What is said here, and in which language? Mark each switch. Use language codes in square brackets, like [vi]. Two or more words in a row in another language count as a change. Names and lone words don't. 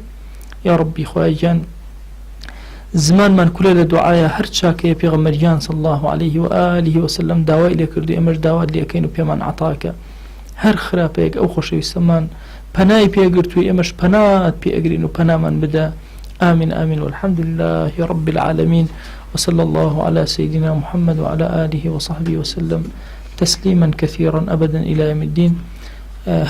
[ckb] یا ربی خوای گیان زمانمان کولە لە دوعایە هەر چاکەیە پێغەمبەریان [ar] صلی الله عليه و آله وسلم [ckb] داوای لێ کردو، ئێمەش داوات لێ ئەکەین و پێمان عەتاکە، هەر خراپەیەک ئەو خۆشەویستەمان پەنای پێگرتووی ئێمەش پەنات پێئەگرین و پەنامان بدە. [ar] آمين آمين والحمد لله رب العالمين وصلى الله على سيدنا محمد وعلى آله وصحبه وسلم تسليما كثيرا أبدا إلى يوم الدين.